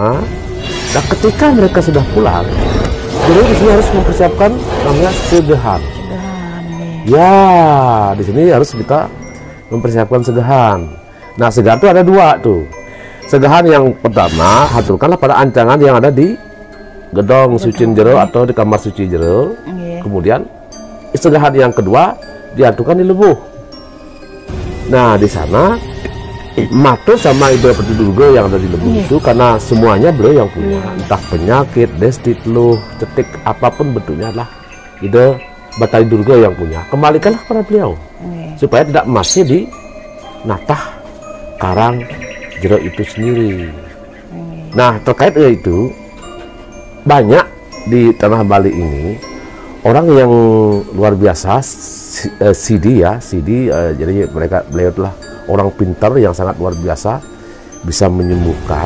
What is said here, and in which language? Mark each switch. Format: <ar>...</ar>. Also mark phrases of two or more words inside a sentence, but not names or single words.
<id>Nah ketika mereka sudah pulang, jero di sini harus mempersiapkan namanya segehan. Ya di sini harus kita mempersiapkan segehan. Nah segehan itu ada 2 tuh. Segahan yang pertama haturkanlah pada ancangan yang ada di gedong suci jero atau di kamar suci jero. Kemudian segahan yang kedua diaturkan di lebuh. Nah di sana matur sama ibu Durga yang ada di lebuh itu, karena semuanya beliau yang punya, entah penyakit, destit, luh, cetik, apapun bentuknya adalah ide Batari Durga yang punya. Kembalikanlah kepada beliau supaya tidak masih di natah karang jero itu sendiri. Nah terkait dengan itu, banyak di tanah Bali ini orang yang luar biasa, Sidi ya, jadi beliau adalah orang pintar yang sangat luar biasa, bisa menyembuhkan.</id>